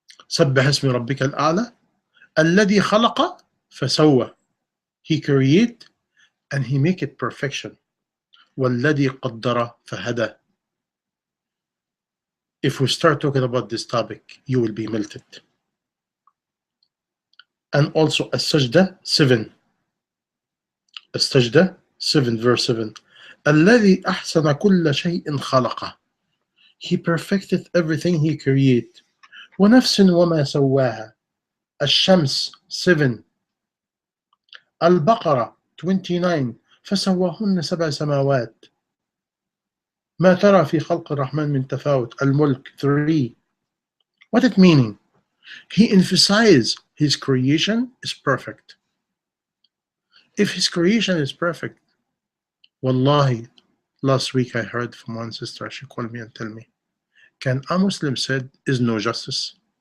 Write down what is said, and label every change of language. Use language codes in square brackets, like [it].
[ar] سبح اسم ربك الأعلى الذي خلق فسوى. [en] He create and he make it perfection. [ar] والذي قدر فهدى. [en] If we start talking about this topic, you will be melted. And also As-Sajda 7. As-Sajda 7 verse 7. [ar] الذي أحسن كل شيء خلقه. [en] He perfected everything he create. [ar] ونفس وما سواها. الشمس 7. البقرة 29. فسواهن سبع سماوات. ما ترى في خلق الرحمن من تفاوت. [en] الملك 3. What it meaning? He emphasizes his creation is perfect. If his creation is perfect, wallahi, last week I heard from one sister, she called me and tell me, can a Muslim said is no justice?